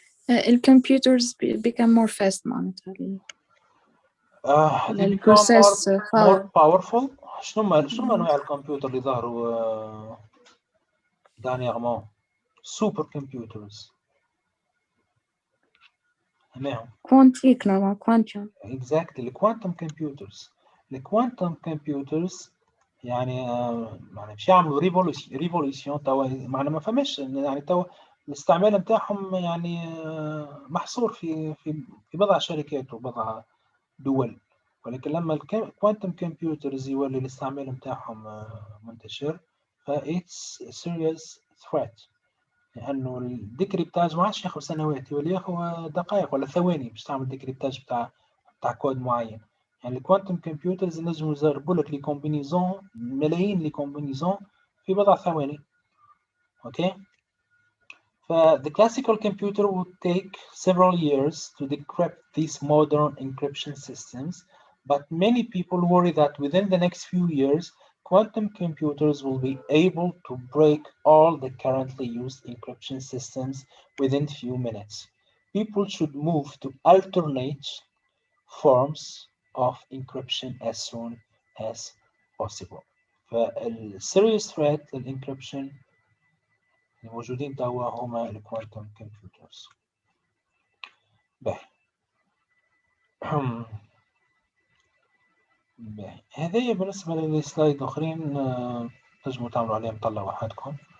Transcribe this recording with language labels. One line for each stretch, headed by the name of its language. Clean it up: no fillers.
English: الكمبيوترز become more fast
Arabic: معناتها
English: they become
Arabic: البروسيس
English: more powerful.
Arabic: شنو انواع الكمبيوتر اللي ظهروا dernièrement؟ سوبر كمبيوترز. تمام. كوانتيك نوع كوانتيوم. exactly الكوانتم كمبيوترز. الكوانتم كمبيوترز يعني باش يعملوا ريفوليسيون توا معنا ما فماش يعني توا الاستعمال نتاعهم يعني محصور في بضع شركات وبضع دول. ولكن لما الكوانتم كمبيوترز يولي الاستعمال نتاعهم منتشر ف
English: it's a serious threat
Arabic: لانه الديكريبتاج ما عادش ياخذ سنوات يولي ياخذ دقائق ولا ثواني باش تعمل ديكريبتاج بتاع كود معين. يعني الكوانتم كمبيوترز نجموا يزربوا لك لي كومبينيزون ملايين لي كومبينيزون في بضع ثواني. اوكي.
English: The classical computer would take several years to decrypt these modern encryption systems, but many people worry that within the next few years, quantum computers will be able to break all the currently used encryption systems within few minutes. People should move to alternate forms of encryption as soon as possible.
Arabic: فالserious threat للencryption الموجودين توا هما الكوانتم كمبيوترز. باهي. باهي. هذايا بالنسبة للسلايد الآخرين تنجموا تعملوا عليهم طلة وحدكم.